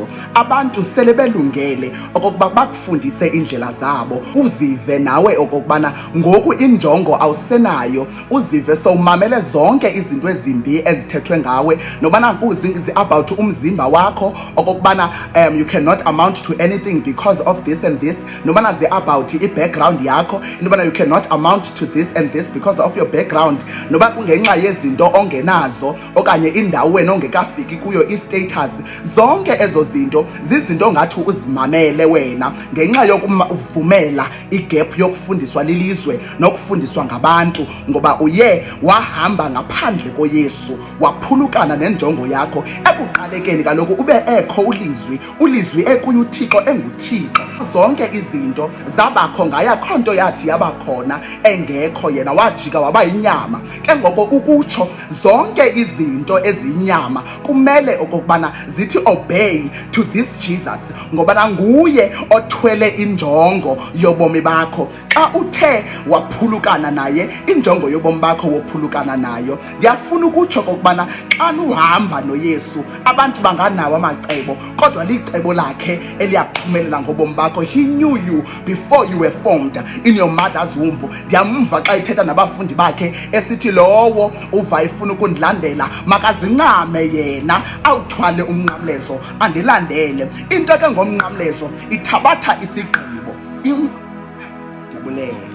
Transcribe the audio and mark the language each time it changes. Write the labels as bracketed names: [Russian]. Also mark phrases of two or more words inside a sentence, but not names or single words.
[Xhosa] Abantu sele belungele okokuba bakufundise indlela zabo. Uzive nawe okokubana ngoku injongo awusenayo, uzive sowumamele zonke izinto ezimbi ezithethwe ngawe, nobana about umzimba wakho okokubana [English] you cannot amount to anything because of this and this, [Xhosa] nobana about i-background yakho, nobana [English] you cannot amount to this and this because of your background, [Xhosa] noba kungenxa yezinto ongenazo okanye indawo wena ongekafiki kuyo, i-status. Zonke ezo zinto zizinto ngathi uzimamele wena ngenxa yokuvumela igap yokufundiswa lilizwe nokufundiswa ngabantu, ngoba uye wahamba ngaphandle koYesu, waphulukana nenjongo yakho. Ekuqalekeni kaloku ube ekho ulizwi ekuye uThixo enguThixo. Zonke izinto zabakho ngaye, akho nto yathi yabakhona engekho, yena wajika waba yinyama. Ke ngoko ukutsho zonke izinto eziyinyama kumele okokubana zithi [English] obey to this Jesus, [Xhosa] ngoba nguye othwele injongo yobomi bakho. Xa uthe waphulukana naye, injongo yobomi bakho wophulukana nayo, ndiyafuna ukutsho kokubana xa uhamba noYesu, abantu banganawo amacebo, kodwa licebo lakhe eliyaphumelela ngobomi bakho. [English] He knew you before you were formed in your mother's womb. [Xhosa] Ndiyamva xa ithetha nabafundi bakhe esithi lowo uva ifuna ukundilandela makazincame yena, awuthwale umnqamlezo andilandele. Into ke ngomnqamlezo ithabatha isigqibo. Ndiyabulela.